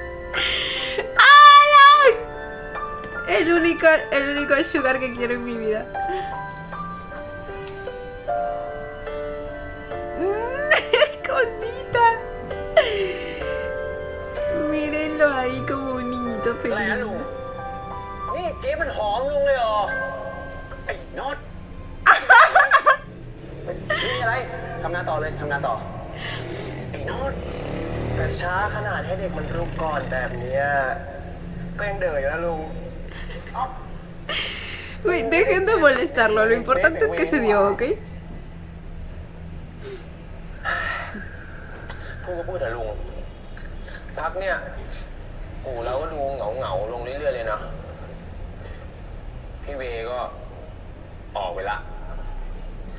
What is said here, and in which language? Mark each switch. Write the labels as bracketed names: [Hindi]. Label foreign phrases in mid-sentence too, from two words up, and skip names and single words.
[Spanish] ¡Alay! El único sugar que quiero en mi vida. ¡Cosita! Mírenlo ahí como un niñito [Thai] อะไรนะลุง [Spanish] feliz. [Thai] นี่เจ๊มันหอมลุงเลยเหรอ ไอ้น็อตนี่อะไร ทำงานต่อเลย ทำงานต่อ ไอ้น็อต แต่ช้าขนาดให้เด็กมันรุกก่อนแบบเนี้ยก็ยังเดืออยู่นะลุง [Spanish] Uy, dejen de molestarlo, lo importante es que se dio, ¿ok? [Thai] พูดก็พูดแต่ลุง พักเนี่ยโอ้เราก็ดูเหงาลงเรื่อยๆเลยนะ พี่เวก็ออกไปละ [Spanish] Se